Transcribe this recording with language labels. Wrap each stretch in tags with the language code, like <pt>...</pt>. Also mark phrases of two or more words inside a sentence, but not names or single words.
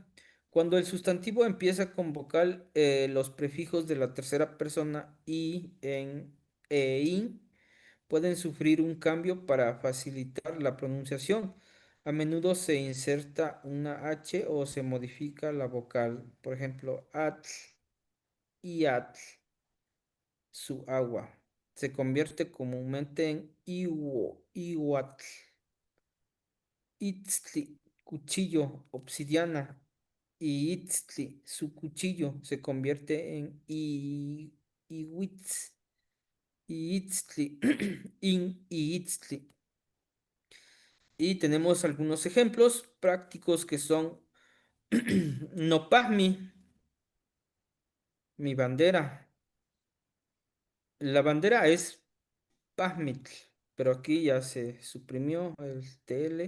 <es>Cuando el sustantivo empieza con vocal, los prefijos de la tercera persona y en e in pueden sufrir un cambio para facilitar la pronunciación. A menudo se inserta una H o se modifica la vocal. Por ejemplo, atl y atl, su agua. Se convierte comúnmente en iwo, iwatl. Itztli, cuchillo, obsidiana. Y itztli, su cuchillo, se convierte en iwitz.</es> <nah>Itztli, in itztli.</nah> <es>Y tenemos algunos ejemplos prácticos que son Nopasmi, mi bandera. La bandera es Pazmitl, pero aquí ya se suprimió el TL.</es>